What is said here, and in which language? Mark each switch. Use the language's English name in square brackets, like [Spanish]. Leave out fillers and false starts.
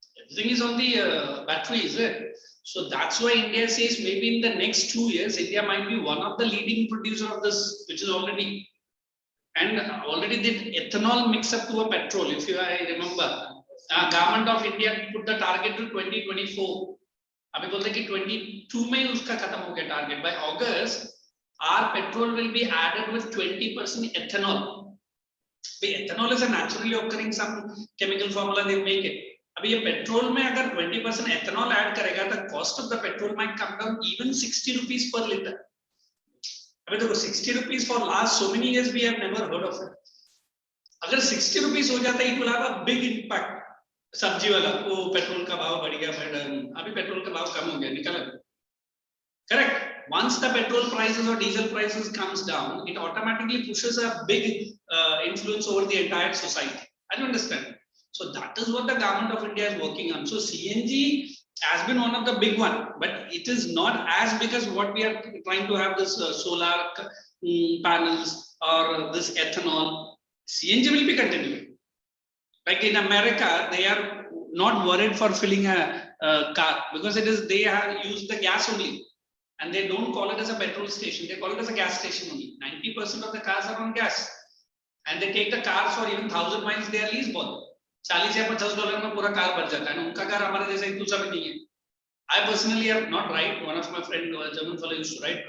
[English] Everything is on the batteries. So that's why India says maybe in the next 2 years, India might be one of the leading producer of this, which is already, and already did ethanol mix up to a petrol. If I remember. Government of India put the target to 2024. [Hindi] अभी बोलते कि 22 में उसका खत्म हो गया target. [English] By August, our petrol will be added with 20% ethanol. Ethanol is a naturally occurring some chemical formula they make it. [Hindi] अभी ये petrol में अगर 20% ethanol add करेगा, [English] the cost of the petrol might come down even 60 rupees per liter. [Hindi] अभी देखो [English] 60 rupees for last so many years we have never heard of it. [Hindi] अगर 60 rupees हो जाता है, [English] it will have a big impact. [Hindi] सब्जी वाला वो petrol का भाव बढ़ गया, मैडम अभी पेट्रोल का भाव कम हो गया, निकला. [English] Correct. Once the petrol prices or diesel prices comes down, it automatically pushes a big influence over the entire society. I don't understand. So that is what the government of India is working on. So CNG has been one of the big one, but it is not as big as what we are trying to have this solar panels or this ethanol. CNG will be continuing. Like in America, they are not worried for filling a car because they have used the gas only, and they don't call it as a petrol station. They call it as a gas station only. 90% of the cars are on gas, and they take the cars for even 1,000 miles. They are lease bought. [Hindi] $40 या $50 में पूरा car भर जाता है. उनका car हमारे जैसा इतना भी नहीं है. [English] I personally have not ride. One of my friend, German fellow, used to ride.